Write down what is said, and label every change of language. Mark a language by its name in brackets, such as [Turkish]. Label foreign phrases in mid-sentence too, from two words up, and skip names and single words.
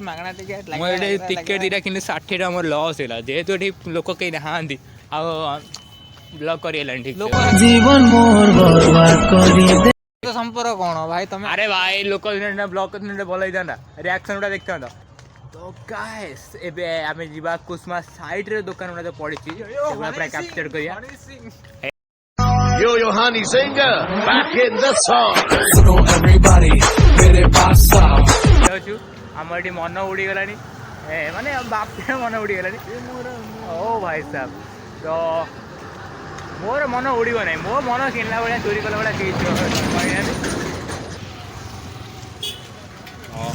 [Odia] ମୁଁ ଏଠି ଟିକେଟ୍ ଦୁଇଟା କିନ୍ତୁ 60 ଟଙ୍କା ମୋର ଲସ୍ ହେଲା ଯେହେତୁ ଏଠି ଲୋକ କେହି ନାହାନ୍ତି ଆଉ ବ୍ଲକ୍ କରିହେଲାଣି ଠିକ୍ [Assamese] জীবন মোর বরবাদ করি দে [Odia] ସମ୍ପର୍କ କ'ଣ ଭାଇ ତମେ ଆରେ ଭାଇ ଲୋକ ଦିନ ବ୍ଲକ୍ କରିଥିଲେ ଭଲ ହେଇଥାନ୍ତା ରିଆକ୍ସନ୍ ଗୁଡ଼ା ଦେଖିଥାନ୍ତା। ତ ଗାଇସ୍ ଏବେ ଆମେ ଯିବା କୁସୁମା ସାଇଡ଼୍ରେ ଦୋକାନ ଗୁଡ଼ା ପଡ଼ିଛି ସେଗୁଡ଼ା ପୁରା କ୍ୟାପଚର୍ କରିବା। [English] Yo, Honey Singer, back in the song. [Hindi] सुनो एवरीबॉडी मेरे पास आओ [Odia] ଅଛୁ ଆମ ଏଠି ମନ ଉଡ଼ିଗଲାଣି ମାନେ ବାପିର ମନ ଉଡ଼ିଗଲାଣି ଓ ଭାଇ ସାହେବ। ତ ମୋର ମନ ଉଡ଼ିବ ନାହିଁ ମୋ ମନ କିଣିଲା ଭଳିଆ ଚୋରି କଲା ଭଳିଆ କେହି କହିନାହାନ୍ତି। ହଁ